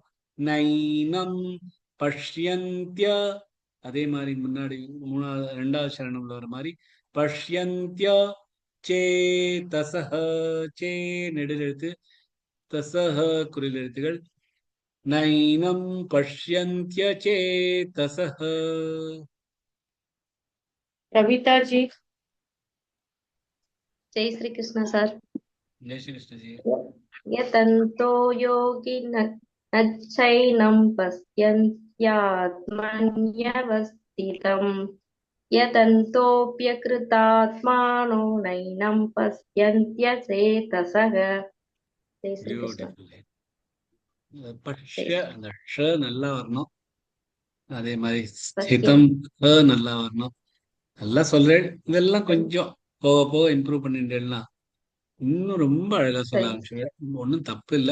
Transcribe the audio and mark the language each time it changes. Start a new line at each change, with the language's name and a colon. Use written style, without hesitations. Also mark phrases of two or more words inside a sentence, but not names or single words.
Sanskrit: नैनं पश्यन्त्य,
Tamil: அதே மாதிரி முன்னாடி 2வது சரணம்ல வர மாதிரி
Sanskrit: पश्यन्त्य चेतसः,
Tamil: சே நெடில் எழுத்து, தசஹ குறில் எழுத்துகள்.
Sanskrit: नैनं पश्यन्त्य चेतसः.
Hindi: कविता जी, जय श्री कृष्ण सर। जय श्री कृष्ण जी.
Sanskrit: यतन्तो योगी नच्चैनं पश्यन्त्यात्मन्यवस्थितं, यतन्तोऽप्यकृतात्मानो नैनं पश्यन्त्यचेतसः।
Hindi: जय श्री कृष्ण।
Tamil: பியூட்டிஃபுல். பஷ்ய அந்த ஷ நல்லா வரணும். அதே மாதிரி ஸ்திதம் நல்லா வரணும். நல்லா சொல்றேன். இதெல்லாம் கொஞ்சம் போக போக இம்ப்ரூவ் பண்ணிட்டேன்னா இன்னும் ரொம்ப அழகா சொல்ல ஆரம்பிச்சுடுவேன். ஒன்றும் தப்பு இல்லை.